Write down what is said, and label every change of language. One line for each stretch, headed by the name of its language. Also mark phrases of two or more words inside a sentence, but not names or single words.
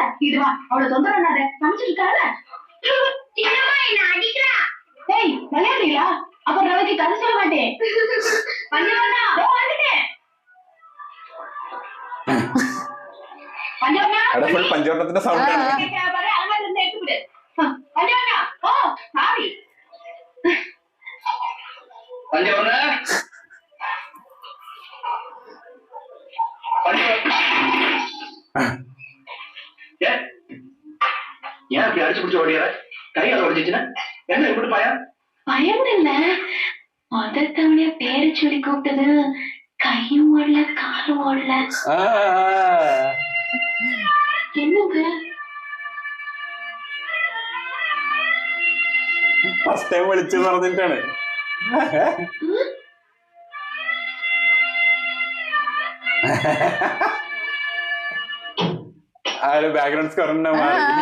Tamil: இதுவா அவளை தொந்தரவு பண்ணாத, சமைச்சிட்டு இருக்கால. சின்னம்மா என்ன அடிக்கிறா. டேய் விளையாடுறீங்களா? அப்ப ரவிக்கு கதை சொல்ல மாட்டேன். பஞ்சவண்ணா வந்துட்டேன். பஞ்சவண்ணா
Malayalam: பஞ்சவண்ணത്തിന്റെ സൗണ്ട് ആണ്.
Tamil: பாரு அலமாரில இருந்து எடுத்து விடு. பஞ்சவண்ணா ஓ சாரி. பஞ்சவண்ணா ஏன் அப்படி அடிச்சு பிடிச்சு ஓடியார? கையால உடைச்சிச்சுன்னா என்ன இப்படி பயம்? பயம் இல்ல, மொதத்தவனைய பேரை சொல்லி கூப்பிட்டது கையும் ஓடல காலும் ஓடல. என்னங்க
English: first time
Malayalam: വിളിച്ചു പറഞ്ഞിട്ടാണ്. ആ ഒരു ബാക്ക്ഗ്രൗണ്ട് സ്കോറിന്റെ മാറി